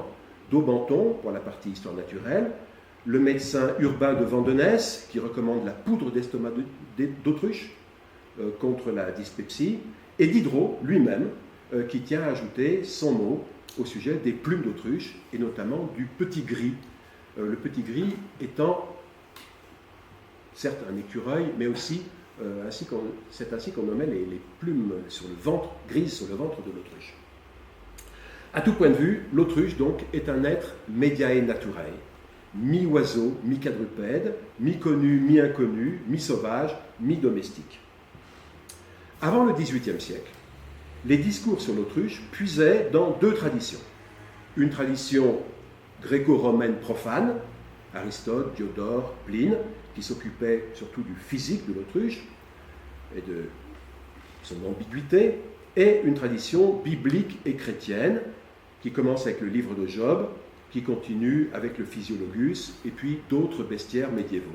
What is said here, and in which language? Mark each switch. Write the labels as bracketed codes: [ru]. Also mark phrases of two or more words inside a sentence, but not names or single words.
[fr] Daubenton, pour la partie histoire naturelle, le médecin Urbain de Vandenesse, qui recommande la poudre d'estomac d'autruche contre la dyspepsie, et Diderot lui-même, qui tient à ajouter son mot au sujet des plumes d'autruche, et notamment du petit gris. Le petit gris étant, certes, un écureuil, mais aussi, c'est ainsi qu'on nommait les plumes sur le ventre, grises sur le ventre de l'autruche. À tout point de vue, l'autruche, donc, est un être [la] mediae naturae, [fr] mi-oiseau, mi-quadrupède, mi-connu, mi-inconnu, mi-sauvage, mi-domestique. Avant le XVIIIe siècle, les discours sur l'autruche puisaient dans 2 traditions. Une tradition gréco-romaine profane, Aristote, Diodore, Pline, qui s'occupait surtout du physique de l'autruche et de son ambiguïté, et une tradition biblique et chrétienne, qui commence avec le livre de Job, qui continue avec le Physiologus, et puis d'autres bestiaires médiévaux.